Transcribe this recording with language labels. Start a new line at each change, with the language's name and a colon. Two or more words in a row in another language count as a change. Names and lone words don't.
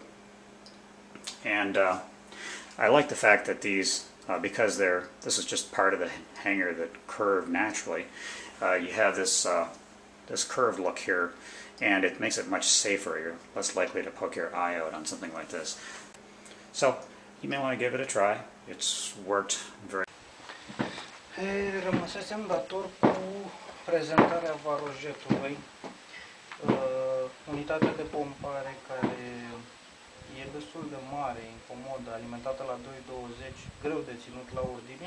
English: And I like the fact that these, because this is just part of the hanger that curved naturally, you have this this curved look here, and it makes it much safer. You're less likely to poke your eye out on something like this. So you may want to give it a try. It's worked very.
Romanian: Rămăsesem dator cu prezentarea varojetului, unitatea de pompare care e destul de mare, incomodă, alimentată la 220, greu de ținut la ordiniș.